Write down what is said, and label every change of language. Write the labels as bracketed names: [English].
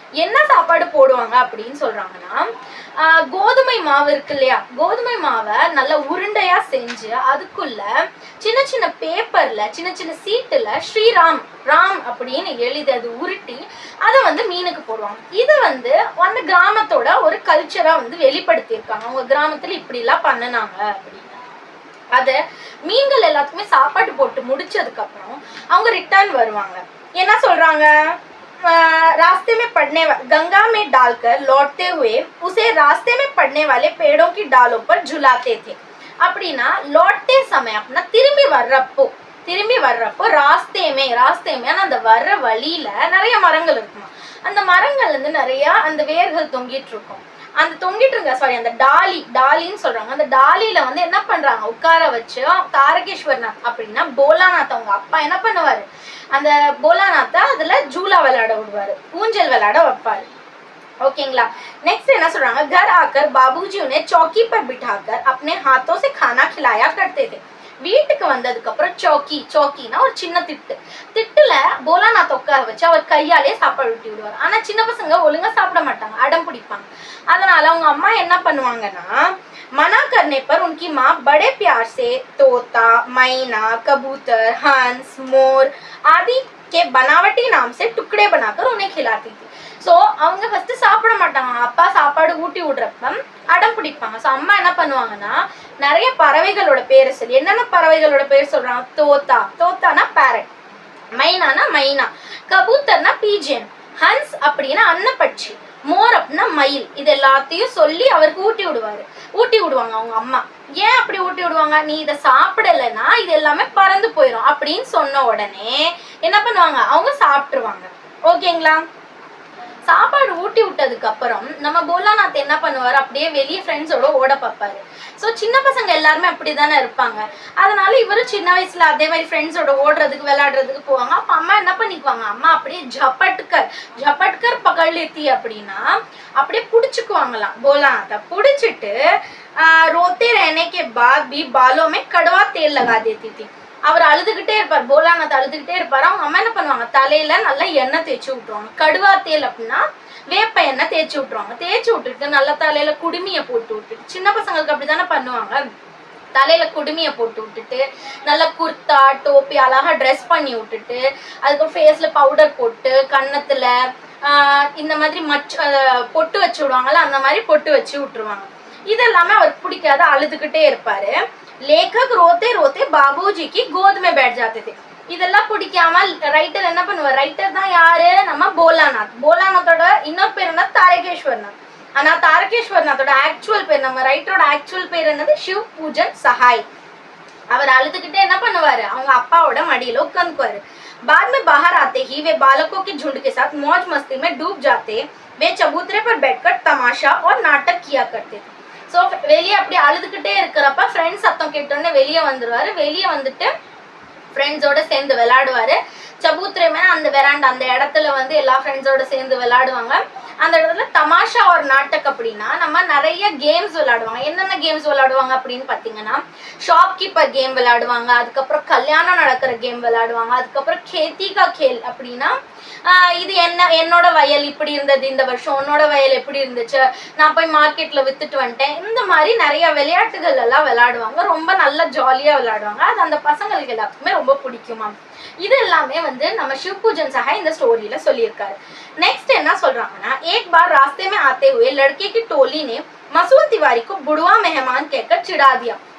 [Tamil] என்ன சாப்பாடு போடுவாங்க அப்படின்னு சொல்றாங்கன்னா, கோதுமை மாவு இருக்கு இல்லையா, கோதுமை மாவை நல்லா உருண்டையா செஞ்சு அதுக்குள்ள சின்ன சின்ன பேப்பர்ல, சின்ன சின்ன சீட்டுல ஸ்ரீராம் அப்படின்னு எழுதி அது உருட்டி அதை வந்து மீனுக்கு போடுவாங்க. இது வந்து அந்த கிராமத்தோட ஒரு கல்ச்சரா வந்து வெளிப்படுத்தியிருக்காங்க. அவங்க கிராமத்துல இப்படி எல்லாம் பண்ணினாங்க அப்படின்னு. அத மீன்கள் எல்லாத்துக்குமே சாப்பாடு போட்டு முடிச்சதுக்கு அப்புறம் அவங்க ரிட்டர்ன் வருவாங்க. என்ன சொல்றாங்க, [Hindi] रास्ते में गंगा में डालकर लौटते हुए उसे रास्ते में पड़ने वाले पेड़ों की डालों पर झुलाते थे. [Tamil] அப்படின்னா லோட்டே சமயம் அப்படின்னா திரும்பி வர்றப்போ ராஸ்தேமே அந்த வர்ற வழியில நிறைய மரங்கள் இருக்குமா. அந்த மரங்கள்ல இருந்து நிறைய அந்த வேர்கள் தொங்கிட்டு இருக்கும். அந்த டாலின்னு சொல்றாங்க. அந்த டாலியில வந்து என்ன பண்றாங்க, உட்கார வச்சு தாரகேஸ்வர்நாத் அப்படின்னா போலாநாத் அவங்க அப்பா என்ன பண்ணுவாரு, அந்த போலாநாத்தை அதுல ஜூலா விளையாட விடுவாரு, ஊஞ்சல் விளையாட வைப்பாரு. ஓகேங்களா? நெக்ஸ்ட் என்ன சொல்றாங்க, [Hindi] घर आकर बाबूजी उन्हें चौकी पर बिठाकर अपने हाथों से खाना खिलाया करते थे. [Tamil] வீட்டுக்கு வந்ததுக்கு அப்புறம் சௌக்கினா ஒரு சின்ன திட்டுல போலாநாத் உட்கார வச்சு அவர் கையாலே சாப்பாடு ஊட்டி விடுவார். ஆனா சின்ன பசங்க ஒழுங்கா சாப்பிட மாட்டாங்க, அடம் பிடிப்பாங்க. அதனால அவங்க அம்மா என்ன பண்ணுவாங்கன்னா, [Hindi] मना करने पर उनकी माँ बड़े प्यार से तोता, मैना, कबूतर, हंस, मोर आदि के बनावटी नाम से टुकड़े बनाकर उन्हें खिलाती थी. [Tamil] ஸோ அவங்க ஃபர்ஸ்ட் சாப்பிட மாட்டாங்க, அப்பா சாப்பாடு ஊட்டி விடுறப்ப அடம் பிடிப்பாங்க. ஸோ அம்மா என்ன பண்ணுவாங்கன்னா, நிறைய பறவைகளோட பேரை சொல்லி, என்னென்ன பறவைகளோட பேர் சொல்றாங்க, தோத்தானா பேரட், மைனானா மைனா, கபூத்தர்னா பீஜன், ஹன்ஸ் அப்படின்னா அன்னப்பட்சி, மோர் அப்படின்னா மயில், இது எல்லாத்தையும் சொல்லி அவருக்கு ஊட்டி விடுவாங்க அவங்க அம்மா. ஏன் அப்படி ஊட்டி விடுவாங்க, நீ இதை சாப்பிடலைன்னா இது எல்லாமே பறந்து போயிடும் அப்படின்னு சொன்ன உடனே என்ன பண்ணுவாங்க, அவங்க சாப்பிட்டுருவாங்க. ஓகேங்களா? சாப்பாடு ஊட்டி விட்டதுக்கு அப்புறம் நம்ம போலாநாத் என்ன பண்ணுவாரு, அப்படியே வெளியே ஃப்ரெண்ட்ஸோட ஓட பார்ப்பாரு. ஸோ சின்ன பசங்க எல்லாருமே அப்படிதானே இருப்பாங்க. அதனால இவரும் சின்ன வயசுல அதே மாதிரி ஃப்ரெண்ட்ஸோட ஓடுறதுக்கு விளையாடுறதுக்கு போவாங்க. அப்ப அம்மா என்ன பண்ணிக்குவாங்க, அம்மா அப்படியே ஜப்பட்கர் பகழ்த்தி அப்படின்னா அப்படியே புடிச்சுக்குவாங்களாம். போலாநாத்தை புடிச்சிட்டு [Hindi] रोते रहने के बाद भी बालों में कड़वा तेल लगा देती थी. [Tamil] அவர் அழுதுகிட்டே இருப்பார், போலாநாத் அழுதுகிட்டே இருப்பாரு. அவங்க அம்மா என்ன பண்ணுவாங்க, தலையில நல்லா எண்ணெய் தேய்ச்சி விட்டுருவாங்க. கடுவா தேல் அப்படின்னா வேப்ப எண்ணெய் தேய்ச்சி விட்டுருவாங்க. தேய்ச்சி விட்டுட்டு நல்லா தலையில குடுமியை போட்டு விட்டுட்டு, சின்ன பசங்களுக்கு அப்படித்தானே பண்ணுவாங்க, தலையில குடுமியை போட்டு விட்டுட்டு நல்லா குர்த்தா டோப்பி அழகா ட்ரெஸ் பண்ணி விட்டுட்டு, அதுக்கப்புறம் ஃபேஸ்ல பவுடர் போட்டு கன்னத்துல இந்த மாதிரி பொட்டு வச்சு விடுவாங்கல்ல, அந்த மாதிரி பொட்டு வச்சு விட்டுருவாங்க. இதெல்லாமே அவருக்கு பிடிக்காத, அழுதுகிட்டே இருப்பாரு. [Hindi] लेखक रोते रोते बाबूजी की गोद में बैठ जाते थे. [Tamil] இதெல்லாம் பிடிக்காம ரைட்டர் என்ன பண்ணுவார், ரைட்டர் தான் யாரு, நம்ம போலாநாத். போலாநாத்தோட இன்னொரு பேர் என்ன, தாரகேஸ்வரநாத். ஆனா தாரகேஸ்வரநாத்தோட ஆக்சுவல் பேர், நம்ம ரைட்டரோட ஆக்சுவல் பேர் என்னது, शिव पूजन सहाय. அவர் அழுதுகிட்டே என்ன பண்ணுவாரு, அவங்க அப்பாவோட மடியில உட்காந்துக்குவாரு. [Hindi] बाद में बाहर आते ही वे बालकों के झुंड के साथ मौज मस्ती में डूब जाते. वे चबूतरे पर बैठकर तमाशा और नाटक किया करते थे. [Tamil] ஸோ வெளியே அப்படி அழுதுகிட்டே இருக்கிறப்ப ஃப்ரெண்ட்ஸ் சத்தம் கேட்டோடனே வெளியே வந்துடுவாரு. வெளியே வந்துட்டு ஃப்ரெண்ட்ஸோட சேர்ந்து விளையாடுவாரு. சபூத்திரமே அந்த வெராண்டா, அந்த இடத்துல வந்து எல்லா ஃப்ரெண்ட்ஸோட சேர்ந்து விளையாடுவாங்க. அந்த இடத்துல தமாஷா ஒரு நாட்டக் அப்படின்னா நம்ம நிறைய கேம்ஸ் விளையாடுவாங்க. என்னென்ன கேம்ஸ் விளையாடுவாங்க அப்படின்னு பார்த்தீங்கன்னா, ஷாப்கீப்பர் கேம் விளையாடுவாங்க, அதுக்கப்புறம் கல்யாணம் நடக்கிற கேம் விளையாடுவாங்க, அதுக்கப்புறம் கேத்திகா கேல் அப்படின்னா இது என்னோட வயல் இப்படி இருந்தது இந்த வருஷம், உன்னோட வயல் எப்படி இருந்துச்சு, நான் போய் மார்க்கெட்ல வித்துட்டு வந்துட்டேன், இந்த மாதிரி நிறைய விளையாட்டுகள் எல்லாம் விளையாடுவாங்க. ரொம்ப நல்லா ஜாலியா விளையாடுவாங்க. அது அந்த பசங்களுக்கு எல்லாத்துக்குமே ரொம்ப பிடிக்குமா. இது எல்லாமே வந்து நம்ம शिव पूजन सहाय இந்த ஸ்டோரியில சொல்லியிருக்காரு. [Hindi] नेक्स्ट [Tamil] என்ன சொல்றாங்கன்னா, [Hindi] एक बार रास्ते में आते हुए लड़के की टोली ने मसूद तिवारी को बुढ़वा मेहमान कहकर चिढ़ा दिया.